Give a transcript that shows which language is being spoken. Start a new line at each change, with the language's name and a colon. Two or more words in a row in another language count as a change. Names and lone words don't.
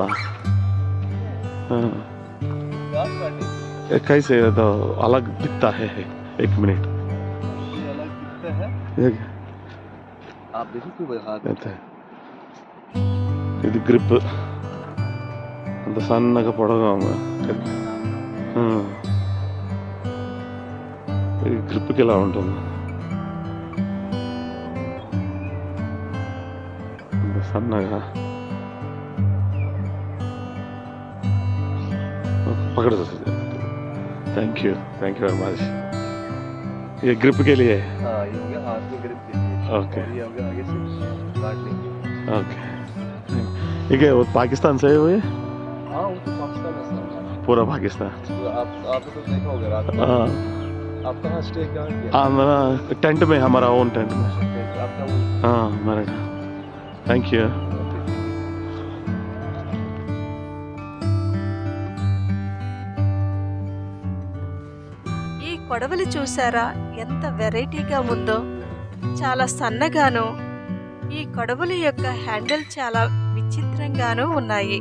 Hindi: हाँ, कैसे तो अलग दिखता है? 1 मिनट। अलग दिखता है, आप देखो कोई हाथ
Telugu: ఇది గ్రిప్ అంత సన్నగా పొడగా ఉంది. ఇది గ్రిప్కి ఎలా ఉంటుంది?
Hindi: సన్నగా पकड़ दो सर.
English: thank you very much.
Hindi: ये ग्रिप के लिए? हाँ, ये हो गया हाथ में ग्रिप के लिए. ओके, ये हो गया आगे से काट लेंगे. ओके. ये क्या वो पाकिस्तान से है वो? ये हाँ, वो तो पाकिस्तान में था. पूरा पाकिस्तान? आपने तो देखा होगा रात में. हाँ, आप कहाँ स्टे कहाँ किया? हमारा टेंट में, हमारा
English: own tent
Hindi: में. आपका वो. हाँ, हमारा.
English: thank you.
Telugu: ఈ కొడవలి చూసారా ఎంత వెరైటీగా ఉందో, చాలా సన్నగాను, ఈ కొడవలి యొక్క హ్యాండిల్ చాలా విచిత్రంగాను ఉన్నాయి.